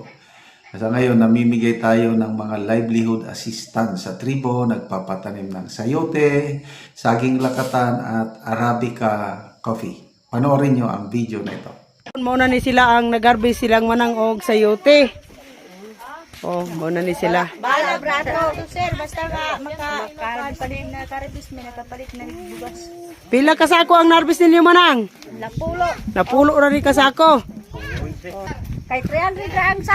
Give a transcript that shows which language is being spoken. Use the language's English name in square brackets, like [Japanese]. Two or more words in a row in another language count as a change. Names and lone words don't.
[Filipino] Sa ngayon, namimigay tayo ng mga [English] livelihood assistance [Filipino] sa tribo, nagpapatanim ng sayote, saging lakatan at Arabica coffee. Panoorin nyo ang video na ito. [Cebuano] Muna ni sila ang nag-harvest silang manang og sayote. Oh, muna ni sila. Bala brato, sir, basta makapalit na karibis, may nakapalit na bugas. Pila kasako ang harvest ninyo manang? Napulo. Napulo ra ni kasako. Kay 300 ang